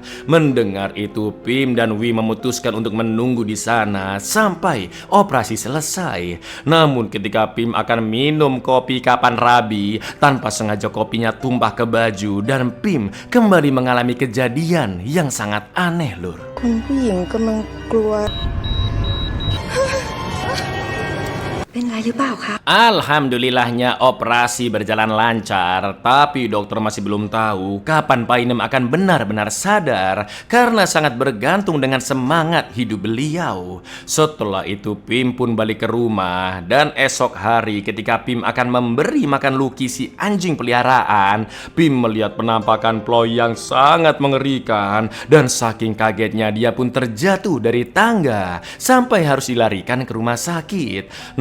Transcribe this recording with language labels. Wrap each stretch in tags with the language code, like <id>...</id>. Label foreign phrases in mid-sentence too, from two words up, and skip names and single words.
<id>Mendengar itu, Pim dan Wi memutuskan untuk menunggu di sana sampai operasi selesai. Namun ketika Pim akan minum kopi kapan rabi, tanpa sengaja kopinya tumpah ke baju dan Pim kembali mengalami kejadian yang sangat aneh lur.</id> <th>คุณผู้หญิงกำลังกลัว เป็นไรหรือเปล่าคะ</th> <id>Alhamdulillahnya operasi berjalan lancar, tapi dokter masih belum tahu kapan Painem akan benar-benar sadar karena sangat bergantung dengan semangat hidup beliau. Setelah itu Pim pun balik ke rumah dan esok hari ketika Pim akan memberi makan Lucky si anjing peliharaan, Pim melihat penampakan Ploy yang sangat mengerikan dan saking kagetnya dia pun terjatuh dari tangga sampai harus dilarikan ke rumah sakit.</id>